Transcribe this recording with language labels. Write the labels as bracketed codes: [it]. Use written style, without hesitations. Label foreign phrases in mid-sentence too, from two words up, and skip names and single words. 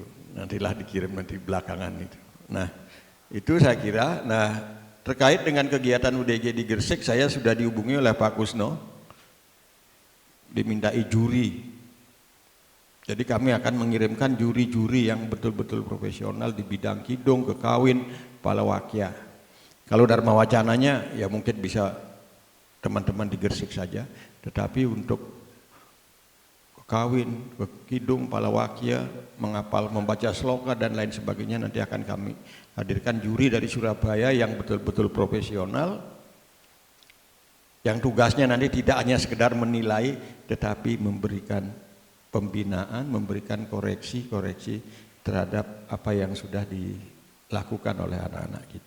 [id] Nantilah dikirim nanti belakangan itu. Nah itu saya kira. Nah terkait dengan kegiatan UDG di Gresik, saya sudah dihubungi oleh Pak Kusno, dimintai juri. Jadi kami akan mengirimkan juri-juri yang betul-betul profesional di bidang kidung, kekawin, palawakya. Kalau Dharma Wacananya ya mungkin bisa teman-teman di Gresik saja, tetapi untuk kawin, kidung, palawakya, menghafal, membaca sloka dan lain sebagainya nanti akan kami hadirkan juri dari Surabaya yang betul-betul profesional, yang tugasnya nanti tidak hanya sekedar menilai, tetapi memberikan pembinaan, memberikan koreksi-koreksi terhadap apa yang sudah dilakukan oleh anak-anak kita.